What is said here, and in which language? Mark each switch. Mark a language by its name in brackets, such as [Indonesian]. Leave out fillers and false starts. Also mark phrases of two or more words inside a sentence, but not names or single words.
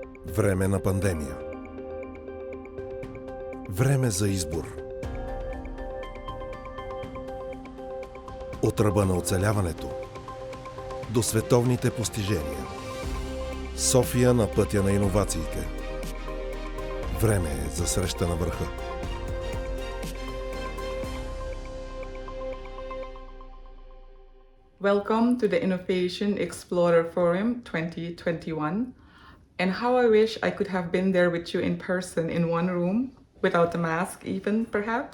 [Bulgarian] Време на пандемия. Време за избор. От ръба на оцеляването до световните постижения. София на пътя на иновациите. Време е за среща на върха. [English] Welcome to the Innovation Explorer Forum 2021. And how I wish I could have been there with you in person in one room, without a mask even, perhaps.